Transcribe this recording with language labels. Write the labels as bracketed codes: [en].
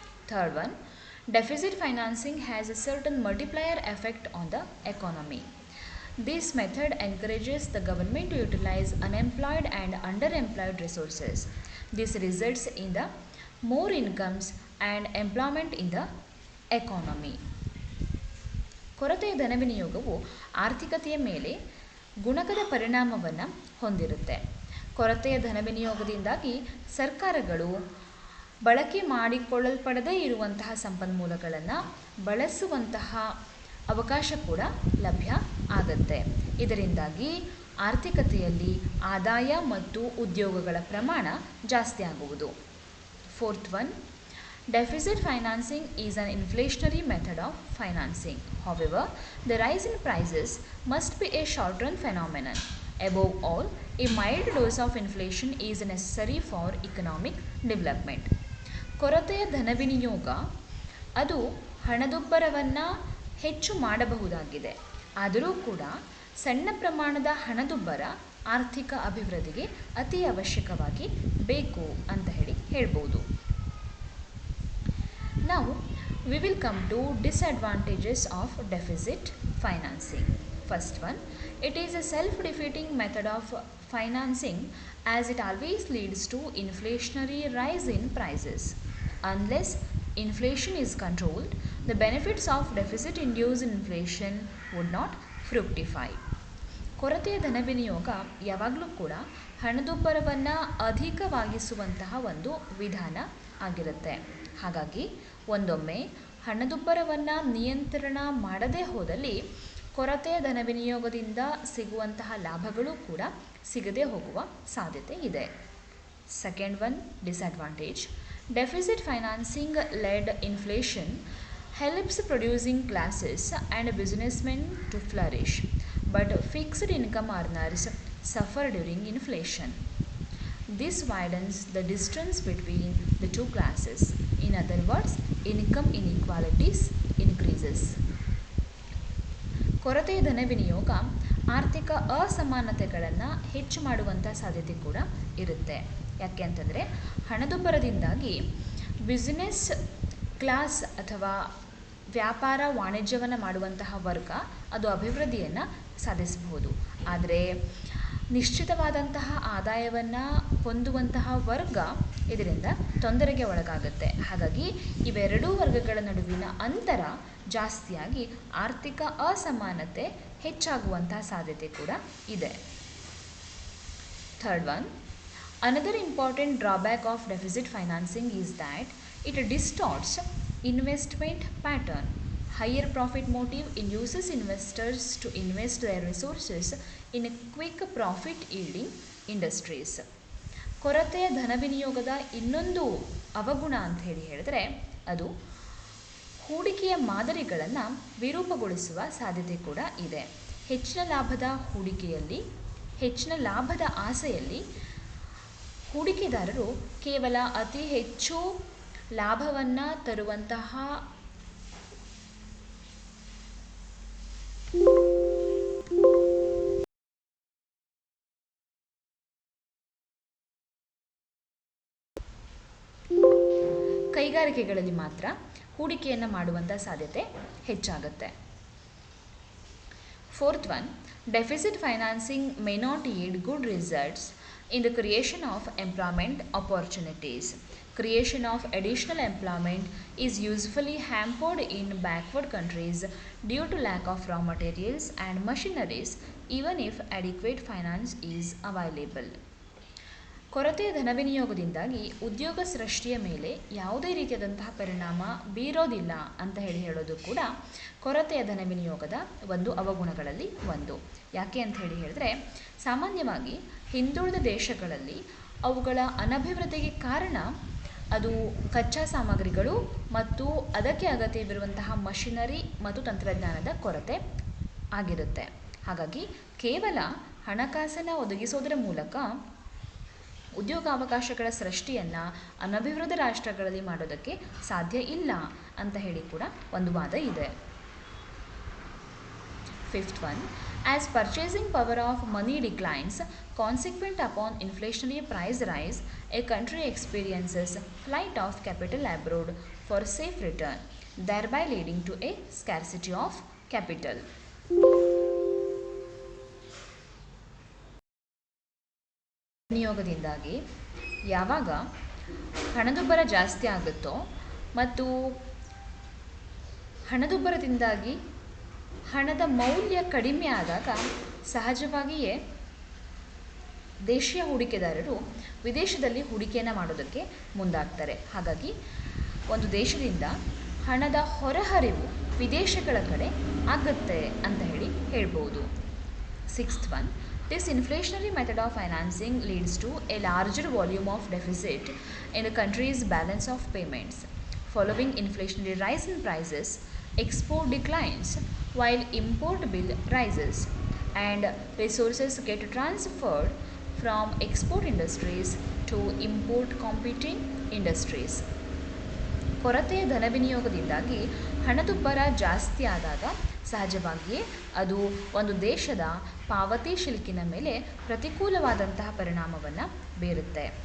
[en] Third one, deficit financing has a certain multiplier effect on the economy. This method encourages the government to utilize unemployed and underemployed resources. This results in the more incomes and employment in the economy. [kn] ಕೊರತೆಯ ಧನ ವಿನಿಯೋಗವು ಆರ್ಥಿಕತೆಯ ಮೇಲೆ ಗುಣಕದ ಪರಿಣಾಮವನ್ನು ಹೊಂದಿರುತ್ತೆ. ಕೊರತೆಯ ಧನ ವಿನಿಯೋಗದಿಂದಾಗಿ ಸರ್ಕಾರಗಳು ಬಳಕೆ ಮಾಡಿಕೊಳ್ಳಲ್ಪಡದೇ ಇರುವಂತಹ ಸಂಪನ್ಮೂಲಗಳನ್ನು ಬಳಸುವಂತಹ ಅವಕಾಶ ಕೂಡ ಲಭ್ಯ ಆಗುತ್ತೆ. ಇದರಿಂದಾಗಿ ಆರ್ಥಿಕತೆಯಲ್ಲಿ ಆದಾಯ ಮತ್ತು ಉದ್ಯೋಗಗಳ ಪ್ರಮಾಣ ಜಾಸ್ತಿ ಆಗುವುದು. [en] Fourth one, deficit financing is an inflationary method of financing. However, the rise in prices must be a short-run phenomenon. Above all, a mild dose of inflation is necessary for economic development. [kn] ಕೊರತೆಯ ಧನ ವಿನಿಯೋಗ ಅದು ಹಣದುಬ್ಬರವನ್ನು ಹೆಚ್ಚು ಮಾಡಬಹುದಾಗಿದೆ. ಆದರೂ ಕೂಡ ಸಣ್ಣ ಪ್ರಮಾಣದ ಹಣದುಬ್ಬರ ಆರ್ಥಿಕ ಅಭಿವೃದ್ಧಿಗೆ ಅತಿ ಅವಶ್ಯಕವಾಗಿ ಬೇಕು ಅಂತ ಹೇಳ್ಬೋದು. [en] Now, we will come to disadvantages of deficit financing. First one, it is a self-defeating method of financing as it always leads to inflationary rise in prices. Unless inflation is controlled, the benefits of deficit-induced inflation would not fructify. [kn] ಕೊರತೆಯ ಧನ ವಿನಿಯೋಗ ಯಾವಾಗಲೂ ಕೂಡ ಹಣದುಬ್ಬರವನ್ನು ಅಧಿಕವಾಗಿಸುವಂತಹ ಒಂದು ವಿಧಾನ ಆಗಿರುತ್ತೆ. ಹಾಗಾಗಿ ಒಂದೊಮ್ಮೆ ಹಣದುಬ್ಬರವನ್ನು ನಿಯಂತ್ರಣ ಮಾಡದೇ ಹೋದಲ್ಲಿ ಕೊರತೆಯ ಧನ ವಿನಿಯೋಗದಿಂದ ಸಿಗುವಂತಹ ಲಾಭಗಳು ಕೂಡ ಸಿಗದೇ ಹೋಗುವ ಸಾಧ್ಯತೆ ಇದೆ. [en] Second one, disadvantage. Deficit financing led inflation helps producing classes and businessmen to flourish, but fixed income earners suffer during inflation. This widens the distance between the two classes. In other words, income inequalities increases. [kn] ಕೊರತೆಯ ಧನ ವಿನಿಯೋಗ ಆರ್ಥಿಕ ಅಸಮಾನತೆಗಳನ್ನು ಹೆಚ್ಚು ಮಾಡುವಂಥ ಸಾಧ್ಯತೆ ಕೂಡ ಇರುತ್ತೆ. ಯಾಕೆ ಅಂತಂದರೆ ಹಣದುಬ್ಬರದಿಂದಾಗಿ ಬಿಸಿನೆಸ್ ಕ್ಲಾಸ್ ಅಥವಾ ವ್ಯಾಪಾರ ವಾಣಿಜ್ಯವನ್ನು ಮಾಡುವಂತಹ ವರ್ಗ ಅದು ಅಭಿವೃದ್ಧಿಯನ್ನು ಸಾಧಿಸಬಹುದು. ಆದರೆ ನಿಶ್ಚಿತವಾದಂತಹ ಆದಾಯವನ್ನು ಹೊಂದುವಂತಹ ವರ್ಗ ಇದರಿಂದ ತೊಂದರೆಗೆ ಒಳಗಾಗುತ್ತೆ. ಹಾಗಾಗಿ ಇವೆರಡೂ ವರ್ಗಗಳ ನಡುವಿನ ಅಂತರ ಜಾಸ್ತಿಯಾಗಿ ಆರ್ಥಿಕ ಅಸಮಾನತೆ ಹೆಚ್ಚಾಗುವಂತಹ ಸಾಧ್ಯತೆ ಕೂಡ ಇದೆ. [en] Third one, another important drawback of deficit financing is that it distorts investment pattern. Higher profit motive induces investors to invest their resources in quick profit yielding industries. [kn] ಕೊರತೆಯ ಧನ ವಿನಿಯೋಗದ ಇನ್ನೊಂದು ಅವಗುಣ ಅಂತ ಹೇಳಿದರೆ ಅದು ಹೂಡಿಕೆಯ ಮಾದರಿಗಳನ್ನು ವಿರೂಪಗೊಳಿಸುವ ಸಾಧ್ಯತೆ ಕೂಡ ಇದೆ. ಹೆಚ್ಚಿನ ಲಾಭದ ಹೂಡಿಕೆಯಲ್ಲಿ ಹೆಚ್ಚಿನ ಲಾಭದ ಆಸೆಯಲ್ಲಿ ಹೂಡಿಕೆದಾರರು ಕೇವಲ ಅತಿ ಹೆಚ್ಚು ಲಾಭವನ್ನು ತರುವಂತಹ ಕೈಗಾರಿಕೆಗಳಲ್ಲಿ ಮಾತ್ರ ಹೂಡಿಕೆಯನ್ನು ಮಾಡುವಂಥ ಸಾಧ್ಯತೆ ಹೆಚ್ಚಾಗುತ್ತೆ. [en] Fourth one, deficit financing may not yield good results in the creation of employment opportunities. Creation of additional employment is usually hampered in backward countries due to lack of raw materials and machineries, even if adequate finance is available. [kn] ಕೊರತೆಯ ಧನ ವಿನಿಯೋಗದಿಂದಾಗಿ ಉದ್ಯೋಗ ಸೃಷ್ಟಿಯ ಮೇಲೆ ಯಾವುದೇ ರೀತಿಯಾದಂತಹ ಪರಿಣಾಮ ಬೀರೋದಿಲ್ಲ ಅಂತ ಹೇಳೋದು ಕೂಡ ಕೊರತೆಯ ಧನ ವಿನಿಯೋಗದ ಒಂದು ಅವಗುಣಗಳಲ್ಲಿ ಒಂದು. ಯಾಕೆ ಅಂತ ಹೇಳಿದರೆ ಸಾಮಾನ್ಯವಾಗಿ ಹಿಂದುಳಿದ ದೇಶಗಳಲ್ಲಿ ಅವುಗಳ ಅನಭಿವೃದ್ಧಿಗೆ ಕಾರಣ ಅದು ಕಚ್ಚಾ ಸಾಮಗ್ರಿಗಳು ಮತ್ತು ಅದಕ್ಕೆ ಅಗತ್ಯವಿರುವಂತಹ ಮಷಿನರಿ ಮತ್ತು ತಂತ್ರಜ್ಞಾನದ ಕೊರತೆ ಆಗಿರುತ್ತೆ. ಹಾಗಾಗಿ ಕೇವಲ ಹಣಕಾಸನ್ನು ಒದಗಿಸೋದರ ಮೂಲಕ ಉದ್ಯೋಗಾವಕಾಶಗಳ ಸೃಷ್ಟಿಯನ್ನು ಅನಭಿವೃದ್ಧ ರಾಷ್ಟ್ರಗಳಲ್ಲಿ ಮಾಡೋದಕ್ಕೆ ಸಾಧ್ಯ ಇಲ್ಲ ಅಂತ ಹೇಳಿ ಕೂಡ ಒಂದು ವಾದ ಇದೆ. [en] Fifth one, as purchasing power of money declines consequent upon inflationary price rise, a country experiences flight of capital abroad for safe return, thereby leading to a scarcity of capital. [kn] ವಿನಿಯೋಗದಿಂದಾಗಿ ಯಾವಾಗ ಹಣದುಬ್ಬರ ಜಾಸ್ತಿ ಆಗುತ್ತೋ ಮತ್ತು ಹಣದುಬ್ಬರದಿಂದಾಗಿ ಹಣದ ಮೌಲ್ಯ ಕಡಿಮೆ ಆದಾಗ ಸಹಜವಾಗಿಯೇ ದೇಶೀಯ ಹೂಡಿಕೆದಾರರು ವಿದೇಶದಲ್ಲಿ ಹೂಡಿಕೆಯನ್ನು ಮಾಡೋದಕ್ಕೆ ಮುಂದಾಗ್ತಾರೆ. ಹಾಗಾಗಿ ಒಂದು ದೇಶದಿಂದ ಹಣದ ಹೊರಹರಿವು ವಿದೇಶಗಳ ಕಡೆ ಆಗುತ್ತೆ ಅಂತ ಹೇಳ್ಬೋದು. [en] Sixth one, this inflationary method of financing leads to a larger volume of deficit in the country's balance of payments. Following inflationary rise in prices, export declines while import bill rises, and resources get transferred from export industries to import competing industries. [kn] ಕೊರತೆಯ ಧನ ವಿನಿಯೋಗದಿಂದಾಗಿ ಹಣದುಬ್ಬರ ಜಾಸ್ತಿ ಆದಾಗ ಸಹಜವಾಗಿಯೇ ಅದು ಒಂದು ದೇಶದ ಪಾವತಿ ಶಿಲ್ಕಿನ ಮೇಲೆ ಪ್ರತಿಕೂಲವಾದಂತಹ ಪರಿಣಾಮವನ್ನು ಬೀರುತ್ತೆ.